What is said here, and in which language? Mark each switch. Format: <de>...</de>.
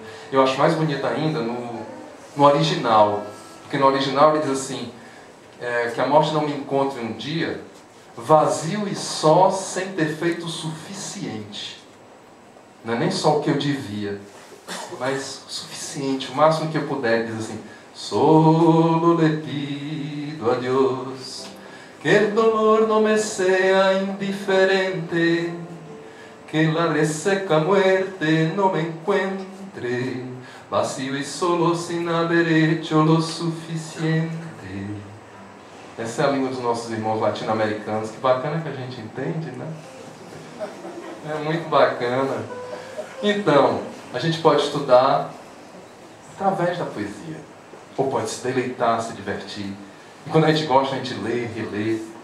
<pt>Eu acho mais bonito ainda no original, porque no original ele diz assim, que a morte não me encontre um dia vazio e só sem ter feito o suficiente. Não é nem só o que eu devia, mas o suficiente, o máximo que eu puder. Diz assim,</pt> <es>solo le pido a Dios que el dolor no me sea indiferente, que la reseca muerte no me encuentre vacío y solo sin haber hecho lo suficiente.</es> <pt>Essa é a língua dos nossos irmãos latino-americanos. Que bacana que a gente entende, né? É muito bacana. Então, a gente pode estudar através da poesia. Ou pode se deleitar, se divertir. E quando a gente gosta, a gente lê, relê.</pt>